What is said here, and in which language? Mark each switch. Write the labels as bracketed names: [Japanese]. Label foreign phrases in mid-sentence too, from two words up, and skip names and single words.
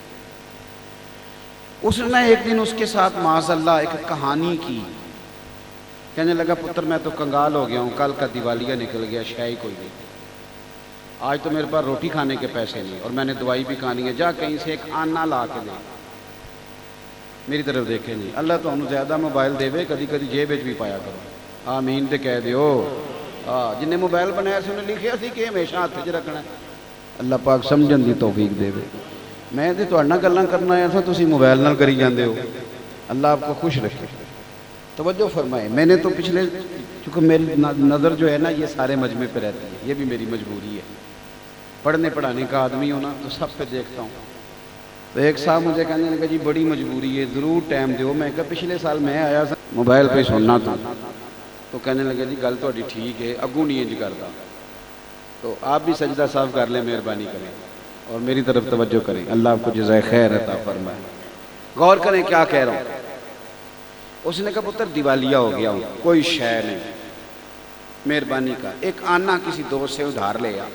[Urdu] اس نے ایک دن اس کے ساتھ معاذ اللہ ایک کہانی کی، کہنے لگا پتر میں تو کنگال ہو گیا ہوں، کل کا دیوالیہ نکل گیا، شاہی کوئی نہیں، آج تو میرے پاس روٹی کھانے کے پیسے نہیں، اور میں نے دوائی بھی کھانی ہے، جا کہیں سے ایک آنا لا کے دے، میری طرف دیکھیں نہیں، [Punjabi] اللہ تو انہوں زیادہ موبائل دے وے، کدی کدی جیب بھی پایا کرو، آمین تے کہہ دیو۔ جنہیں موبائل بنایا سے انہیں لکھیا سی کہ ہمیشہ ہاتھ وچ رکھنا ہے، اللہ پاک سمجھن دی توفیق دے وے۔ میں تے تہاڈے نال گلاں کرنا آیا تھا، تسی موبائل نال کری جاندے ہو، [Urdu] اللہ آپ کو خوش رکھے۔ توجہ فرمائے، میں نے تو پچھلے، چونکہ میری نظر جو ہے نا یہ سارے مجمع پہ رہتی ہے، یہ بھی میری مجبوری ہے، پڑھنے پڑھانے کا آدمی ہونا تو سب پہ دیکھتا ہوں۔ تو ایک صاحب مجھے کہنے لگا جی بڑی مجبوری ہے، ضرور ٹائم دیو۔ میں کہا پچھلے سال میں آیا تھا موبائل پہ سننا تو کہنے لگا جی [Punjabi] گل تہاڈی ٹھیک ہے، اگوں نہیں انج کردا۔ [Urdu] تو آپ بھی سجدہ صاف کر لیں، مہربانی کریں اور میری طرف توجہ کریں، اللہ آپ کو جزائے خیر عطا فرمائے۔ غور کریں کیا کہہ رہا ہوں۔ اس نے کہا پتر دیوالیہ ہو گیا ہوں، کوئی شے نہیں، مہربانی کا ایک آنا کسی دوست سے ادھار لے آ۔